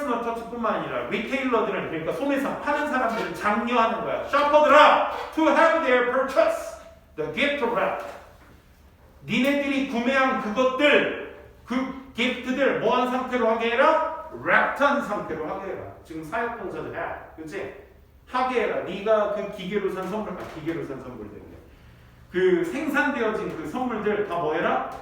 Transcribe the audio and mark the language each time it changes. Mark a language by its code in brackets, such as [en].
[ko] 디스커스뿐만 아니라 리테일러들은 그러니까 소매상 파는 사람들은 장려하는 거야. [en] 셔퍼들아, to have their purchase the gift wrap. [ko] 니네들이 구매한 그것들, 그 기프트들 뭐한 상태로 하게 해라? wrapped한 상태로 하게 해라. 지금 사역동사는 해, 그렇지? 하게 해라. 네가 그 기계로 산 선물, 기계로 산 선물들, 그 생산되어진 그 선물들 다 뭐해라?